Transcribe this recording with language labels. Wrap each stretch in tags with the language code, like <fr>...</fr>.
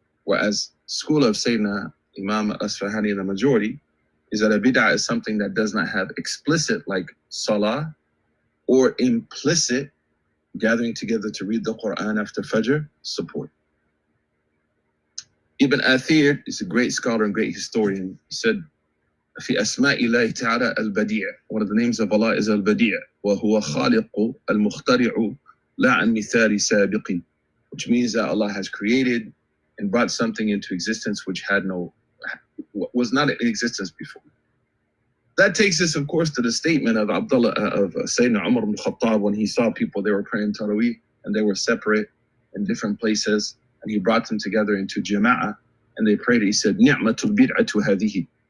<en>Whereas school of Sayyidina Imam al-Asfahani, the majority, is that a bid'ah is something that does not have explicit, like salah, or implicit gathering together to read the Quran after Fajr, support. Ibn Athir is a great scholar and great historian. He said,</en> <ar>في أسماء الله تعالى البديع.</ar> <en>One of the names of Allah is al-Badi',</en> <ar>وهو خالق المخترع لا عن مثال سابق,</ar> <en>which means that Allah has created and brought something into existence which was not in existence before. That takes us, of course, to the statement of Abdullah, of Sayyidina Umar ibn Khattab, when he saw people, they were praying Taraweeh, and they were separate in different places, and he brought them together into Jama'ah, and they prayed. He said,</en> <ar>Ni'matul bid'atu hadihi.</ar>